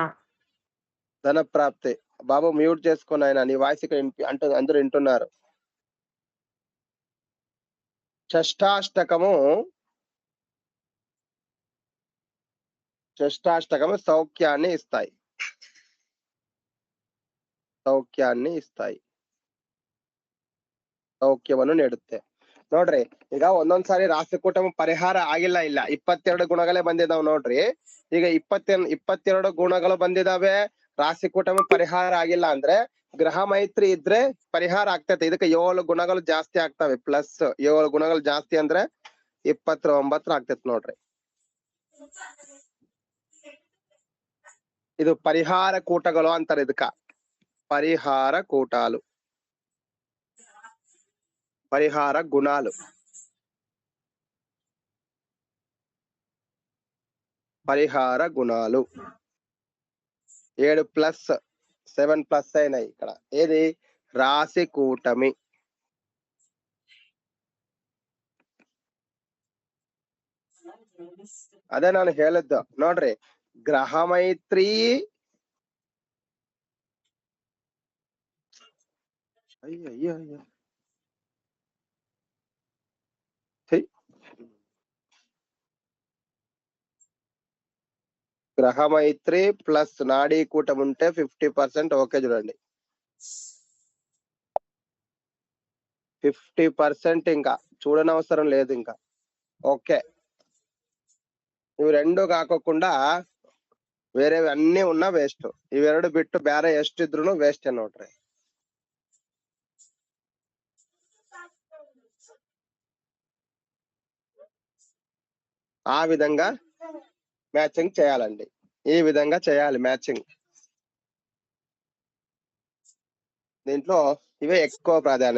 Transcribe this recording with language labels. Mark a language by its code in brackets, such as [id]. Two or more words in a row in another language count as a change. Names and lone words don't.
[te] ధన ప్రాప్తి. బాబు మ్యూట్ చేసుకొని ఆయన నీ వాయిస్ ఇక్కడ అంటే అందరూ వింటున్నారు. షష్టాష్టకము సౌఖ్యాన్ని ఇస్తాయి. [kn] ಸೌಖ್ಯವನ್ನು ನೀಡುತ್ತೆ. ನೋಡ್ರಿ, ಈಗ ಒಂದೊಂದ್ಸಾರಿ ರಾಶಿಕೂಟಮ ಪರಿಹಾರ ಆಗಿಲ್ಲ. 22 ಗುಣಗಳೇ ಬಂದಿದಾವ್ ನೋಡ್ರಿ. ಈಗ 22 ಗುಣಗಳು ಬಂದಿದಾವೆ, ರಾಶಿಕೂಟಮ ಪರಿಹಾರ ಆಗಿಲ್ಲ ಅಂದ್ರೆ ಗ್ರಹ ಮೈತ್ರಿ ಇದ್ರೆ ಪರಿಹಾರ ಆಗ್ತೈತೆ. ಇದಕ್ಕೆ 7 ಗುಣಗಳು ಜಾಸ್ತಿ ಆಗ್ತವೆ. ಪ್ಲಸ್ 7 ಗುಣಗಳು ಜಾಸ್ತಿ ಅಂದ್ರೆ 29 ಆಗ್ತೈತೆ ನೋಡ್ರಿ. ಇದು ಪರಿಹಾರ ಕೂಟಗಳು ಅಂತಾರೆ. [te] ಇದಕ್ಕ పరిహార కూటాలు, పరిహార గుణాలు, పరిహార గుణాలు 7+7+ అయినాయి ఇక్కడ. ఏది? రాశి కూటమి. [kn] ಅದೇ ನಾನು ಹೇಳಿದ್ದು ನೋಡ್ರಿ. ಗ್ರಹ ಮೈತ್ರಿ ಅಯ್ಯೋ [te] గ్రహ మైత్రి ప్లస్ నాడీ కూటం ఉంటే 50% ఓకే. చూడండి, 50% ఇంకా చూడనవసరం లేదు. ఇంకా ఓకే. ఇవి రెండు కాకోకుండా వేరేవి అన్ని ఉన్నా వేస్ట్. [kn] ಇವೆರಡು ಬಿಟ್ಟು ಬೇರೆ ಎಷ್ಟಿದ್ರು ವೇಸ್ಟ್ ನೋಡ್ರಿ. [te] ఆ విధంగా మ్యాచింగ్ చేయాలండి. ఈ విధంగా చేయాలి మ్యాచింగ్. దీంట్లో ఇవే ఎక్కువ ప్రాధాన్యత.